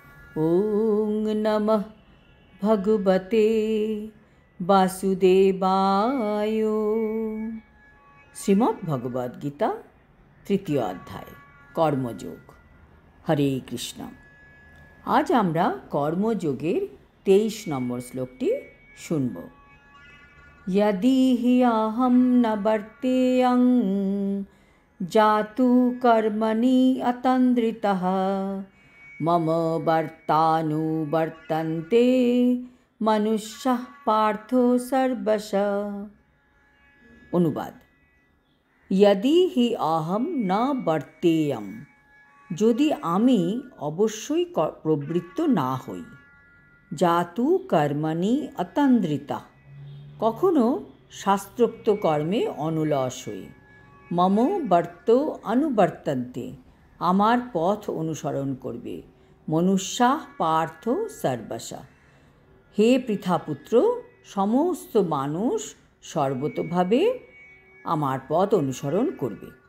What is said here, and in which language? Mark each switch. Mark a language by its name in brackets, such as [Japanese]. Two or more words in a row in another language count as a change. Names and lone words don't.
[Sanskrit] ओं नमः भगवते वासुदेवाय। श्रीमद् भगवद गीता तृतीय अध्याय কর্মযোগ। [Bangla] হরে কৃষ্ণ। আজ আমরা কর্মযোগের 23 নম্বর শ্লোকটি শুনব। [Sanskrit] यदि हि अहं न वर्तेयं जातु कर्मणि अतन्द्रितः मम वर्तानुवर्तन्ते मनुष्यः पार्थो सर्वशः। অনুবাদ, यदि हि अहं न वर्तेयं, [Bangla] যদি আমি অবশ্যই প্রবৃত্ত না হই, [Sanskrit] জাতু কর্মণি অতন্দ্রিতা, [Bangla] কখনো শাস্ত্রোক্ত কর্মে অনুলস হই, [Sanskrit] মম বর্ত অনুবর্তন্তে, [Bangla] আমার পথ অনুসরণ করবে, [Sanskrit] মনুষ্যাঃ পার্থ সর্বশঃ, [Bangla] হে পৃথাপুত্র, সমস্ত মানুষ সর্বতোভাবে আমার পথ অনুসরণ করবে।